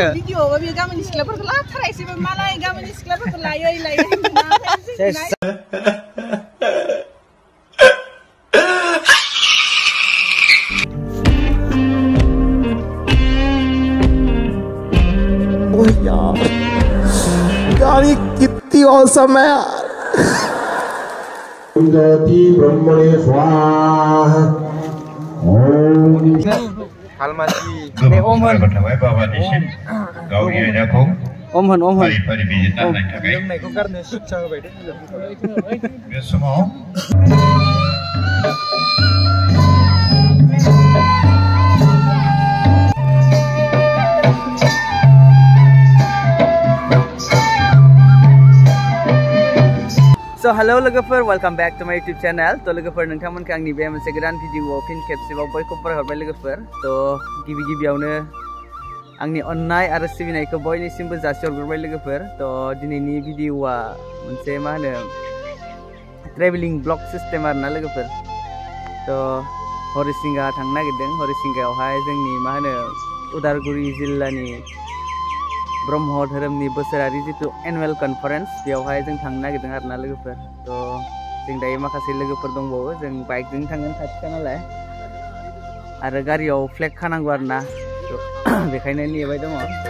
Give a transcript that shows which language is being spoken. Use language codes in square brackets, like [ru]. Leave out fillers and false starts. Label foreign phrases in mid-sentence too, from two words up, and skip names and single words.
[brx] भिडिअ बे गामिनि सिख्लाफोरखौ लाथारायसै मालाय गामिनि सिख्लाफोरखौ लायै [hi] यार ये कितनी औसम है यार [sa] ब्रह्मणे स्वाहा [brx] हालमाजि ओम गावनि आयदाखौ ओम फारि बिजिरना होनायनि थाखाय लोंनायखौ गारनो शिक्षा होबाय दे बे समाव [en] So hello [brx] लोगोफोर [en] welcome back to my YouTube channel [brx] तो लोगोफोर नोंथांमोनखौ आंनि बे मोनसे गोदान भिडिअआव फिन खेबसेबाव बयखौबो बरायहरबाय लोगोफोर तो गिबियावनो आंनि अननाय आरो सिबिनायखौ बयनिसिमबो जासिहरग्रोबाय लोगोफोर तो दिनैनि भिडिअआ मोनसे मा होनो [en] traveling blog system [brx] आरोना लोगोफोर तो हरिसिंगा थांनो नागिरदों हरिसिंगायावहाय जोंनि मा होनो उदालगुरि जिल्लानि ब्रह्म धोरोमनि बोसोरारि जितु [en] annual conference [brx] बेयावहाय जों थांनो नागिरदों आरोना लोगोफोर तो जों दायो माखासे लोगोफोर दंबावो जों बाइकजों थांगोन खाथिखा नालाय आरो गारियाव फ्लेग खानांगौ आरोना तो बेखायनो नेबाय दङ